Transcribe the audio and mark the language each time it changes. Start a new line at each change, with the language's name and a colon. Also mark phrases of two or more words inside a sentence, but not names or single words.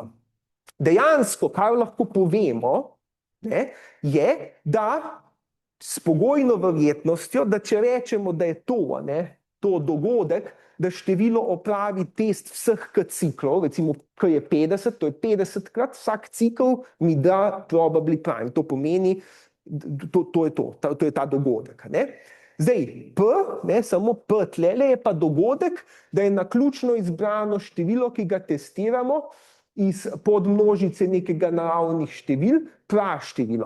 Slovenian: Dejansko, kar lahko povemo, ne, je, da s pogojno verjetnostjo, da če rečemo, da je to, ne, to dogodek, da število opravi test vseh ciklov, recimo, kar je 50, to je 50-krat, vsak cikl mi da
English: probably prime.
Slovenian: To pomeni, to je ta dogodek, ne. Zdaj, P, ne, samo P tlele je pa dogodek, da je naključno izbrano število, ki ga testiramo, iz podmnožice nekega naravnih števil praštevilo.